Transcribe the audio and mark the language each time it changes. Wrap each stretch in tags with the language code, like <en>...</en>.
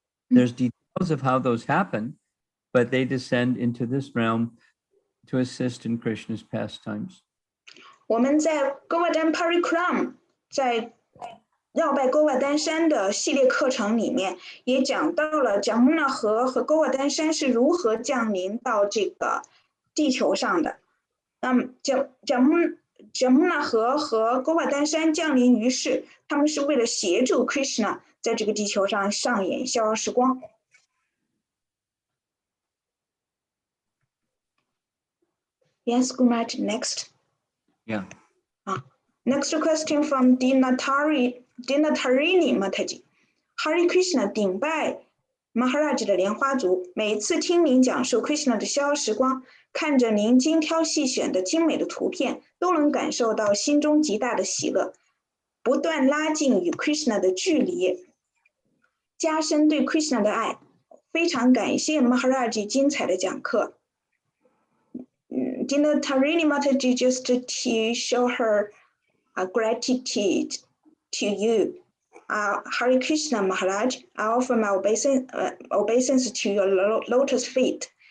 <en>There's details of how those happen, but they descend into this realm to assist in Krishna's pastimes.</en> <zh>我们在 Govardhan Parikram 在绕拜勾瓦丹山的系列课程里面，也讲到了Jamuna河和勾瓦丹山是如何降临到这个地球上的。那么Jamuna河和勾瓦丹山降临于世，他们是为了协助 Krishna 在这个地球上上演逍遥时光。</zh> <en>Yes, Guru Maharaj, next. Yeah. Next question from Dinatarini Mataji.</en> <zh>Hare Krishna 顶拜 Maharaj 的莲花族，每次听您讲述 Krishna 的逍遥时光，看着您精挑细选的精美的图片，都能感受到心中极大的喜乐，不断拉近与 Krishna 的距离，加深对 Krishna 的爱。非常感谢 Maharaj 精彩的讲课。</zh> <en>Dinatarini Mataji just to show her gratitude to you. Hare Krishna Maharaj, I offer my obeisance to your lotus feet.</en>